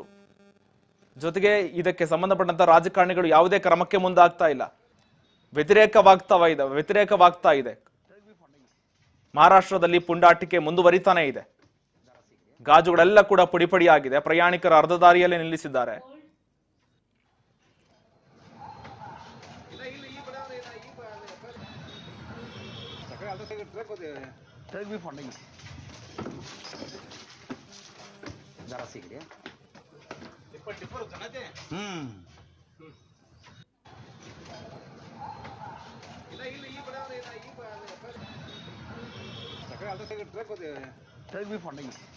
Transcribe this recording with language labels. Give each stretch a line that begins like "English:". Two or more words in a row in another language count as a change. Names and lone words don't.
Kannada: ಜೊತೆಗೆ ಇದಕ್ಕೆ ಸಂಬಂಧಪಟ್ಟಂತ ರಾಜಕಾರಣಿಗಳು ಯಾವುದೇ ಕ್ರಮಕ್ಕೆ ಮುಂದಾಗ್ತಾ ಇಲ್ಲ. ವ್ಯತಿರೇಕವಾಗ್ತಾ ಇದೆ. ಮಹಾರಾಷ್ಟ್ರದಲ್ಲಿ ಪುಂಡಾಟಿಕೆ ಮುಂದುವರಿತಾನೆ ಇದೆ. ಗಾಜುಗಳೆಲ್ಲ ಕೂಡ ಪುಡಿಪಡಿಯಾಗಿದೆ. ಪ್ರಯಾಣಿಕರು ಅರ್ಧ ದಾರಿಯಲ್ಲೇ ನಿಲ್ಲಿಸಿದ್ದಾರೆ.
Hindi: ट्रक भी फोड़ेंगे जरा सीख लिया टिप्पर होता ना ट्रक भी फोड़ेंगे